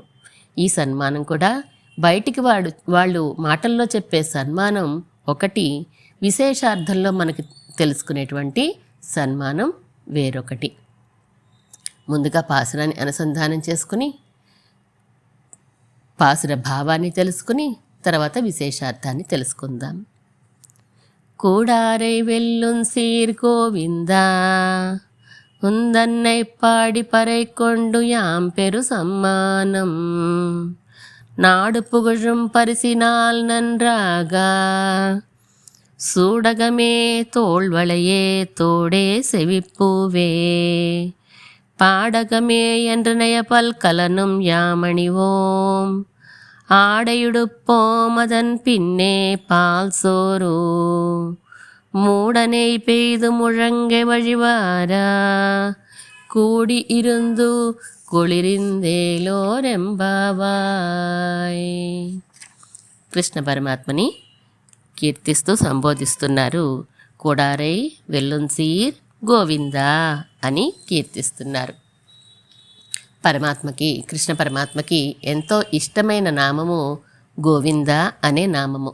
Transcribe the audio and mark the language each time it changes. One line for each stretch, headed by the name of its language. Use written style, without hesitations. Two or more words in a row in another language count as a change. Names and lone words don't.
Telugu: ఈ సన్మానం కూడా బయటికి వాళ్ళు మాటల్లో చెప్పే సన్మానం ఒకటి, విశేషార్థంలో మనకి తెలుసుకునేటువంటి సన్మానం వేరొకటి. ముందుగా పాసురాన్ని అనుసంధానం చేసుకుని పాసుర భావాన్ని తెలుసుకుని తర్వాత విశేషార్థాన్ని తెలుసుకుందాం.
Tamil: கூடாரை வெல்லும் சீர் கோவிந்தா உந்தன்னை பாடி பறை கொண்டு யாம் பெரு சம்மானம் நாடு புகழும் பரிசினால் நன்றாக சூடகமே தோள்வளையே தோடே செவிப்பூவே பாடகமே என்று நயப்பல் கலனும் யாமணிவோம் ஆடையுடுப்போம் அதன் பின்னே பால் சோறு மூடனை பெய்து முழங்கை வழிவாரா கூடி இருந்து குளிர்ந்தேலோர் எம்பாவாய்.
Telugu: కృష్ణ పరమాత్మని కీర్తిస్తూ సంబోధిస్తున్నారు.
Tamil: கூடாரை வெல்லும் சீர் கோவிந்தா
Telugu: అని కీర్తిస్తున్నారు. కృష్ణ పరమాత్మకి ఎంతో ఇష్టమైన నామము గోవింద అనే నామము.